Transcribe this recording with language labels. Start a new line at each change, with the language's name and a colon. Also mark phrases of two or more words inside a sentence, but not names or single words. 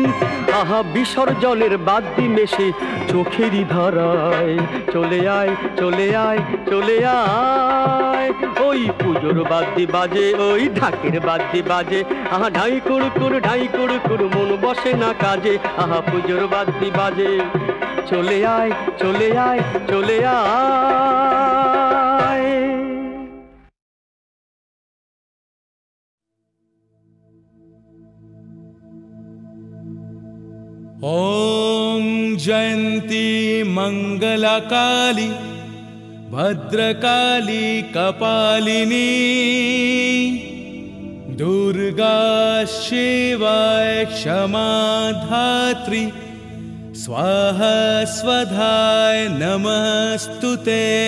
Bangla: আহা বিসর্জনের বাদ্যি মেশে চোখেরই ধারায়, চলে আয় চলে আয় চলে আয়। ওই পুজোর বাদ্যি বাজে, ওই ঢাকের বাদ্যি বাজে, আহা ঢাই কুড় কুড় ঢাই কুড় কুড় মন বসে না কাজে, আহা পুজোর বাদ্যি বাজে। চলে আয় চলে আয় চলে আয়।
Sanskrit: ॐ जयन्ती मङ्गलकाली भद्रकाली कपालिनी दुर्गा शिवाय क्षमा धात्री स्वाहा स्वधाय नमस्तुते।